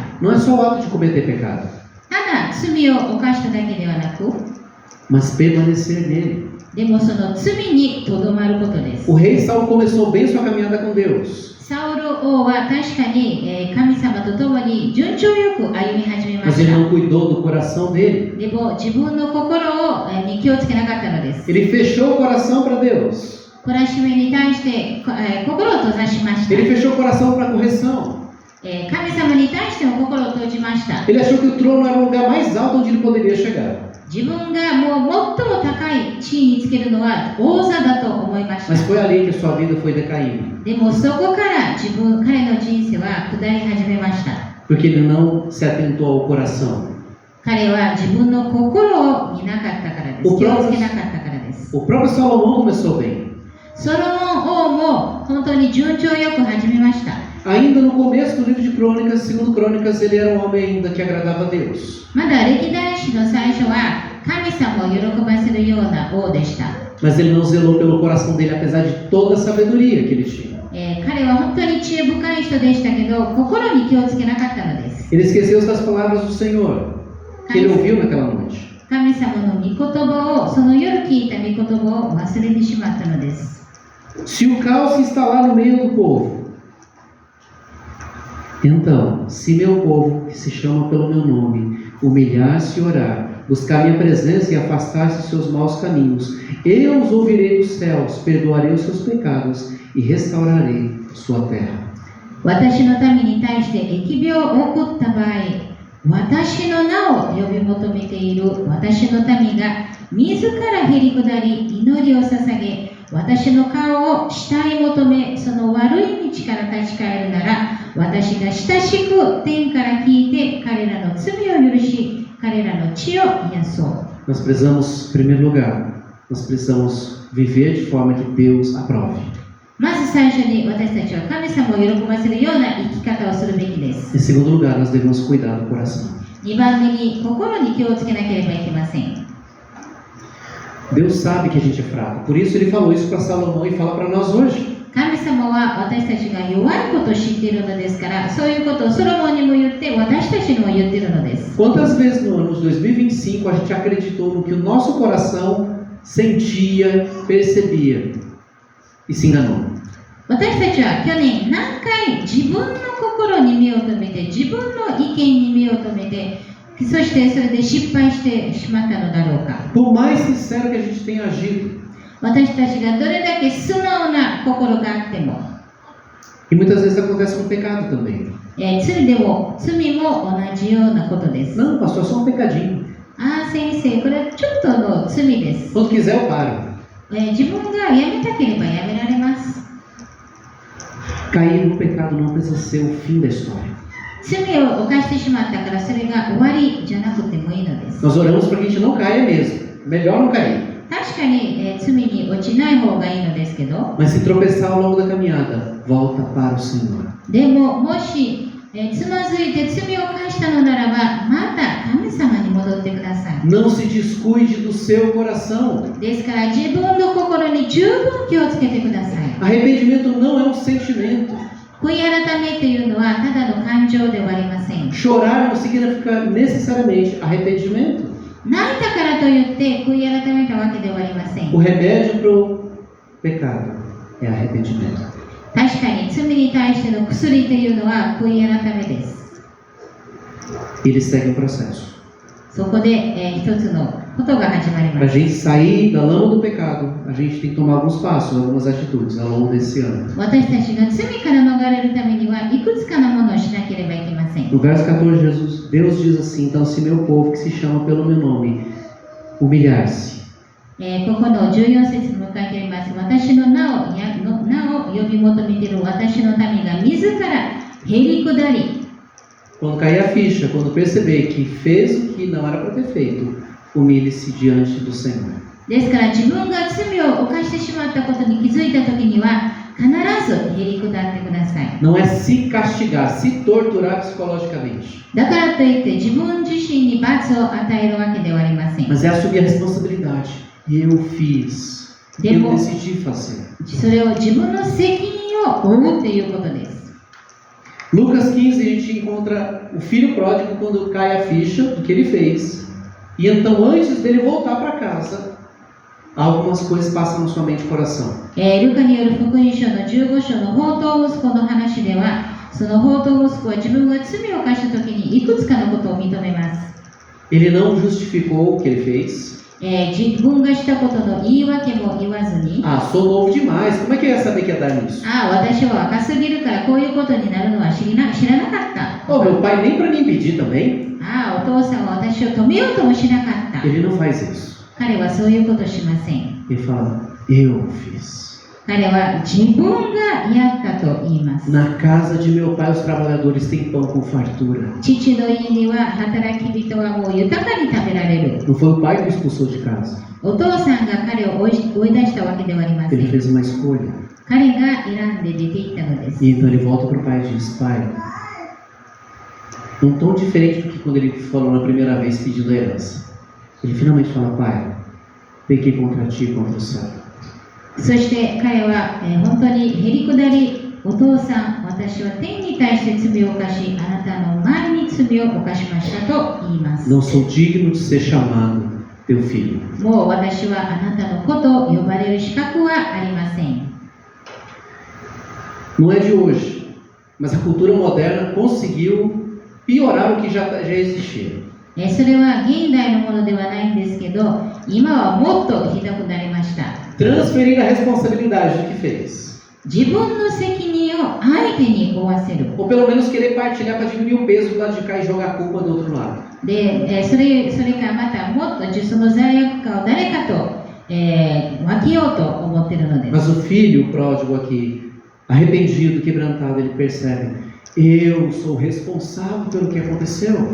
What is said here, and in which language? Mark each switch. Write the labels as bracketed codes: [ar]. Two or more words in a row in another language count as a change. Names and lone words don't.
[pt] Não é só o ato de cometer pecado, [ja] ただ罪を犯しただけではなく、 [pt] mas permanecer nele. [ja] でもその罪にとどまることです。 [pt] O rei Saul começou bem sua caminhada com Deus, [ja] サウル王は確かに、神様と共に順調よく歩み始めま [pt] mas [ja] し [pt] ele [ja] た。 [pt] não cuidou do coração dele. [ja] でも自分の心をに気をつけなかったのです。 [pt] Ele fechou o coração para Deus. [ja] 懲らしめに対して、心を閉ざしました。 [pt] Ele fechou o coração para correção. [ja] 神様に対しても心を閉じました。 [pt] Ele achou que o trono era o lugar mais alto onde ele poderia chegar. [ja] 自分がもう最も高い地位につけるのは王座だと思いまし [pt] Mas [ja] た。 [pt] foi ali que sua vida foi decaindo, [ja] でもそこから彼の人生は下り始めました。 [pt] porque ele não se atentou ao coração. [ja] 彼は自分の心を見なかったからです。気をつけなかったからです。 [pt] O próprio Salomão começou bem. [ja] ソロモン王も本当に順調よく始めました。 [pt] Ainda no começo do livro de Crônicas, segundo Crônicas, ele era um homem ainda que agradava a Deus. [ja] まだ歴代史の最初は神様を喜ばせるような王でした。 [pt] Mas ele não zelou pelo coração dele, apesar de toda a sabedoria que ele tinha. [ja] 彼は本当に知恵深い人でしたけど、心に気をつけなかったのです。 [pt] Ele esqueceu das palavras do Senhor, que ele ouviu naquela noite. [ja] 神様の御言葉を、その夜聞いた御言葉を忘れてしまったのです。 [pt] Se o caos se instalar no meio do povo, então, se meu povo, que se chama pelo meu nome, humilhar-se e orar, buscar minha presença e afastar-se de seus maus caminhos, eu os ouvirei dos céus, perdoarei os seus pecados e restaurarei sua terra. [ja] 私の民に対して疫病を起こった場合、私の名を呼び求めている私の民が自らへり下り祈りを捧げ、私の顔を慕い求め、その悪い道から立ち返るなら、私が親しく天から聞いて彼らの罪を許し、彼らの血を癒そう。 [pt] Nós precisamos, em primeiro lugar, nós precisamos viver de forma que Deus aprove. [ja] まず最初に私たちは神様を喜ばせるような生き方をするべきです。 [pt] Em segundo lugar, nós devemos cuidar do coração. [ja] 2 番目に心に気をつけなければいけません。 [pt] Deus sabe que a gente é fraco, por isso ele falou isso para Salomão e fala para nós hoje. [ja] 神様は私たちが弱いことを知っているのですから、そういうことをソロモンにも言って、私たちにも言っているのです。 [pt] Quantas vezes no ano de 2025 a gente acreditou no que o nosso coração sentia, percebia e se enganou? [ja] 私たちは去年何回自分の心に目を留めて、自分の意見に目を留めて、そしてそれで失敗してしまったのだろうか。 [pt] Por mais sincero que a gente tenha agido, [ja] 私たちがどれだけ素直な心があっても、 [pt] E muitas vezes acontece com o pecado também. [ja] 罪も同じようなことです。 [pt] Não, pastor, só um pecadinho. [ja] 先生、これはちょっとの罪です。 [pt] Quando quiser eu paro. [ja] 自分がやめたければやめられます。 [pt] Cair no pecado não precisa ser o fim da história. [ja] 罪を犯してしまったからそれが終わりじゃなくてもいいのです。 [pt] Nós oramos para que a gente não caia mesmo. Melhor não cair. [ja] 確かに、罪に落ちない方がいいのですけど、 [pt] Mas se tropeçar ao longo da caminhada, volta para o Senhor. [ja] でももし、つまずいて罪を犯したのならば、また神様に戻ってください。 [pt] Não se descuide do seu coração. [ja] ですから自分の心に十分気をつけてください。 [pt] Arrependimento não é um sentimento. [ja] 悔い改めというのはただの感情ではありません。 [pt] Chorar não significa necessariamente arrependimento. [ja] 泣いたからといって悔い改めたわけではありません。 [pt] O remédio para o pecado é arrependimento. [ja] 確かに罪に対しての薬というのは悔い改めです。 [pt] Ele segue um processo. [ja] そこで、一つのことが始まり [pt] Para a [ja] ます。 [pt] gente sair da lama do pecado, a gente tem que tomar alguns passos, algumas atitudes ao longo desse ano. [ja] 私たちが罪から逃れるためにはいくつかのものをしなければいけません。 [pt] No verso 14, Deus diz assim: então, se meu povo que se chama pelo meu nome humilhar-se. [ja] ここの14節に書いてあります。私の名を呼び求めている私の民が自らへり下り、 [pt] Quando cair a ficha, quando perceber que fez o que não era para ter feito, humilhe-se diante do Senhor. [ja] ですから自分が罪を犯してしまったことに気づいたときには必ずへり下ってください。 [pt] Não é se castigar, se torturar psicologicamente, [ja] だからといって自分自身に罰を与えるわけではありません。 [pt] mas é assumir a responsabilidade. Eu fiz, eu decidi fazer. [ja] それを自分の責任を負うということです。 [pt] Lucas 15, a gente encontra o filho pródigo quando cai a ficha do que ele fez. E então, antes dele voltar para casa, algumas coisas passam na sua mente e coração. [ja] ルカによる福音書の15章の放蕩息子の話では、その放蕩息子は自分が罪を犯したときにいくつかのことを認めます。 [pt] Ele não justificou o que ele fez. [ja] 自分がしたことの言い訳も言わずに、 [pt] Ah, sou novo demais, como é que eu ia saber que ia dar nisso? [ja] 私は若すぎるからこういうことになるのは知らなかった。 [pt] Oh, meu pai nem para me impedir também. [ja] お父さんは私を止めようともしなかった。 [pt] Ele não faz isso. [ja] 彼はそういうことしません。 [pt] Ele fala, eu fiz. [ja] 彼は自分がやったと言います。 [pt] Na casa de meu pai os trabalhadores têm pão com fartura. [ja] 父の家には働き人はもう豊かに食べられる。 [pt] Não foi o pai que o expulsou de casa. [ja] お父さんが彼を追い出したわけではありませ [pt] Ele [ja] ん。 [pt] fez uma escolha. [ja] 彼が選んで出ていったのです。 [pt] E então ele volta para o pai e diz, pai, um tom diferente do que quando ele falou na primeira vez pedindo a herança. Ele finalmente fala, pai, pequei contra ti e contra o céu. [ja] そして彼は、本当にへり下り、お父さん、私は天に対して罪を犯し、あなたの前に罪を犯しましたと言います。 [pt] Não sou digno de ser chamado teu filho. [ja] もう私はあなたの子と呼ばれる資格はありません。 [pt] Não é de hoje, mas a cultura moderna conseguiu piorar o que já existia. [ja] それは現代のものではないんですけど、今はもっとひどくなりました。 [pt] Transferir a responsabilidade do que fez. [ja] 自分の責任を相手に負わせる。 [pt] Ou pelo menos querer partilhar para diminuir o peso do lado de cá e jogar a culpa do outro lado. [ja] で、それからまたもっとその罪悪感を誰かと、分けようと思っているのです。 [pt] Mas o filho pródigo aqui, arrependido, quebrantado, ele percebe: eu sou responsável pelo que aconteceu.